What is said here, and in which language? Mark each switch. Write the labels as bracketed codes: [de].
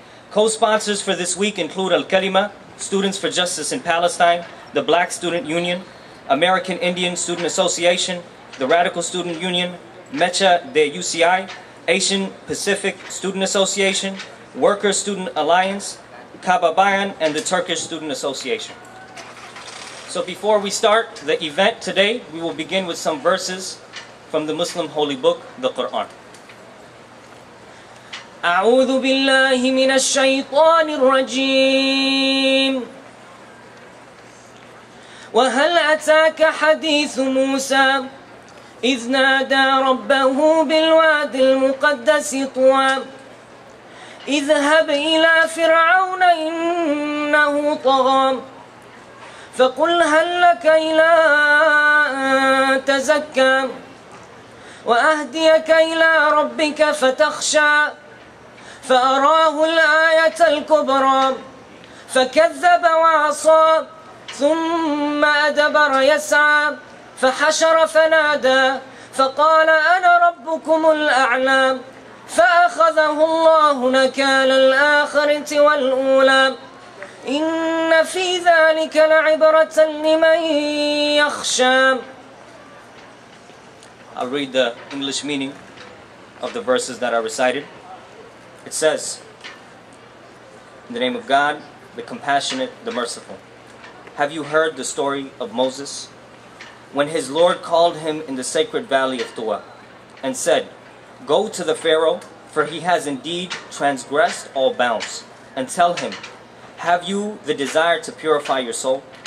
[en] Co-sponsors for this week include Al-Kalima, Students for Justice in Palestine, the Black Student Union, American Indian Student Association, the Radical Student Union, Mecha de UCI, Asian Pacific Student Association, Worker Student Alliance, Kababayan, and the Turkish Student Association. So before we start the event today, we will begin with some verses from the Muslim holy book, the Quran. [ar] أعوذ بالله من الشيطان الرجيم وهل أتاك حديث موسى إذ نادى ربه بالواد المقدس طوى اذهب إلى فرعون إنه طغى فقل هل لك إلى أن تزكى وأهديك إلى ربك فتخشى فأراه الآية الكبرى فكذب وعصى ثم أدبر يسعى فحشر فنادى فقال أنا ربكم الأعلى فأخذه الله نكال الآخرة والأولى إن في ذلك لعبرة لمن يخشى. [en] I'll read the English meaning of the verses that are recited. It says, in the name of God, the compassionate, the merciful. Have you heard the story of Moses? When his Lord called him in the sacred valley of Tuwa and said, go to the Pharaoh, for he has indeed transgressed all bounds, and tell him, have you the desire to purify your soul?